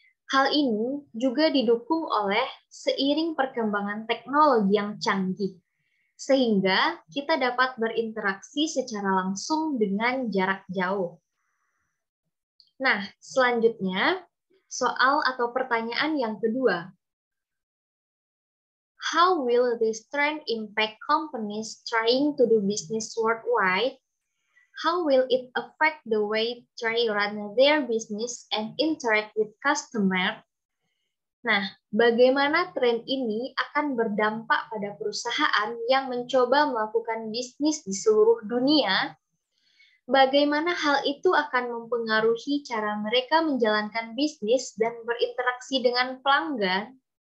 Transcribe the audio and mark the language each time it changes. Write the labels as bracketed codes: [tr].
[id] Hal ini juga didukung oleh seiring perkembangan teknologi yang canggih, sehingga kita dapat berinteraksi secara langsung dengan jarak jauh. Nah, selanjutnya, soal atau pertanyaan yang kedua. [en] How will this trend impact companies trying to do business worldwide? How will it affect the way they run their business and interact with customers? [id] Nah, bagaimana tren ini akan berdampak pada perusahaan yang mencoba melakukan bisnis di seluruh dunia? Bagaimana hal itu akan mempengaruhi cara mereka menjalankan bisnis dan berinteraksi dengan pelanggan?